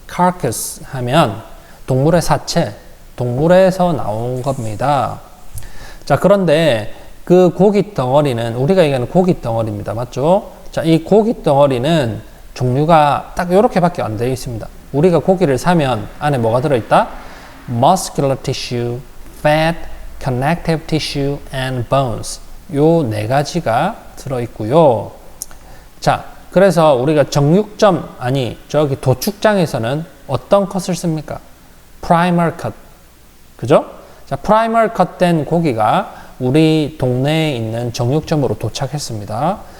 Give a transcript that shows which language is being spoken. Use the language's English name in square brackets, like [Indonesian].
[Korean] carcass 하면 동물의 사체, 동물에서 나온 겁니다. 자, 그런데 그 고기 덩어리는 우리가 얘기하는 고기 덩어리입니다. 맞죠? 자, 이 고기 덩어리는 종류가 딱 이렇게밖에 안 되어 있습니다. 우리가 고기를 사면 안에 뭐가 들어있다? [English] muscular tissue, fat, connective tissue, and bones. [Korean] 요 네 가지가 들어있고요. 자, 그래서 우리가 정육점, 아니, 저기 도축장에서는 어떤 컷을 씁니까? primer cut. 그죠? 자, primer cut 된 고기가 우리 동네에 있는 정육점으로 도착했습니다.